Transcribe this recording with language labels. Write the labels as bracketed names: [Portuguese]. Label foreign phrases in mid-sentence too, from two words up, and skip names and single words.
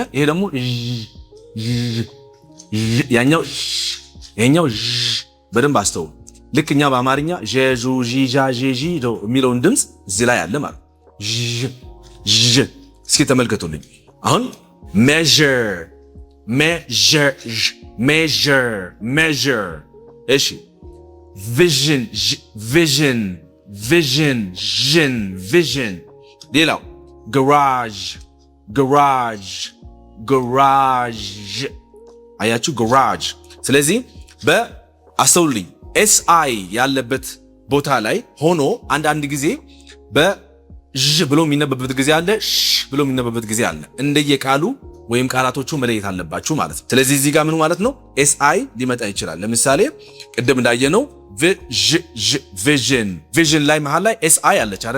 [Amharic] ይሄ ደግሞ ያኛው ይሄኛው ዥ። በደንብ አስተውሉ። ልክ እኛ በአማርኛ ዠ ዡ ዢ ዣ ዤ ዢ የሚለውን ድምጽ እዚህ ላይ አለ ማለት ዥ ዥ። እስኪ ተመልከቱልኝ። አሁን [English] measure measure measure measure። [Amharic] እሺ [English] vision vision vision vision vision። [Amharic] ሌላው [English] garage garage [Amharic] garage። አያችሁ garage። ስለዚህ በአስተውልኝ [English] S I [Amharic] ያለበት ቦታ ላይ ሆኖ አንዳንድ ጊዜ በዥ ብሎ የሚነበብበት ጊዜ አለ፣ ሽ ብሎ የሚነበብበት ጊዜ አለ። እንደየቃሉ ወይም ቃላቶቹ መለየት አለባችሁ ማለት ነው። ስለዚህ እዚህ ጋር ምን ማለት ነው [English] S I [Amharic] ሊመጣ ይችላል። ለምሳሌ ቅድም እንዳየነው [English] vision vision [Amharic] ላይ መሃል ላይ [English] S I [Amharic] አለች አይደለ?